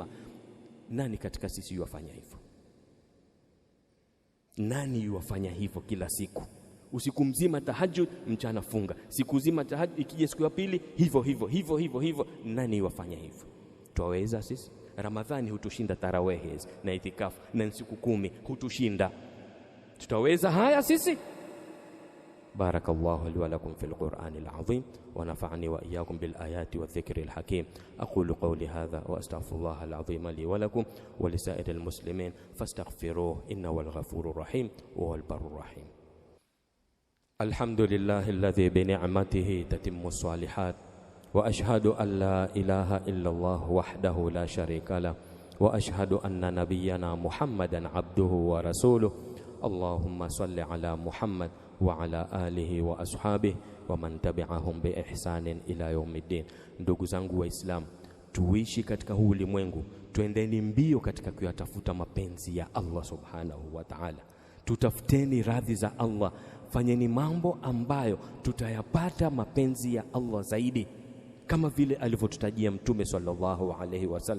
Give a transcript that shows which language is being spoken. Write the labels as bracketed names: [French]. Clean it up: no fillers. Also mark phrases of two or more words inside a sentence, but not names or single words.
[Swahili] Nani katika sisi yuwafanya hivyo? Nani yuwafanya hivyo kila siku? Usiku mzima tahajjud, mchana funga, siku nzima tahajjud, ikija siku ya pili hivyo. Nani yuwafanya hivyo? Twaweza sisi? Ramadhani hutushinda tarawehe na itikafu na siku 10 hutushinda. Tutaweza haya sisi? [Arabic] بارك الله لي ولكم في القرآن العظيم ونفعني وإياكم بالآيات والذكر الحكيم. أقول قولي هذا وأستغفر الله العظيم لي ولكم ولسائر المسلمين فاستغفروه إنه والغفور الرحيم و والبر الرحيم. الحمد لله الذي بنعمته تتم الصالحات وأشهد أن لا إله إلا الله وحده لا شريك له وأشهد أن نبينا محمدا عبده ورسوله. اللهم صل على محمد وعلى آله وأصحابه ومن تبعهم بإحسان إلى يوم الدين. [Swahili] Ndugu zangu Waislamu, tuishi katika huu ulimwengu, tuendeni mbio katika kuyatafuta mapenzi ya [Arabic] الله سبحانه وتعالى. [Swahili] Tutafuteni radhi za Allah, fanyeni mambo ambayo tutayapata mapenzi ya Allah zaidi, kama vile alivyotutajia Mtume [Arabic] صلى الله عليه وسلم.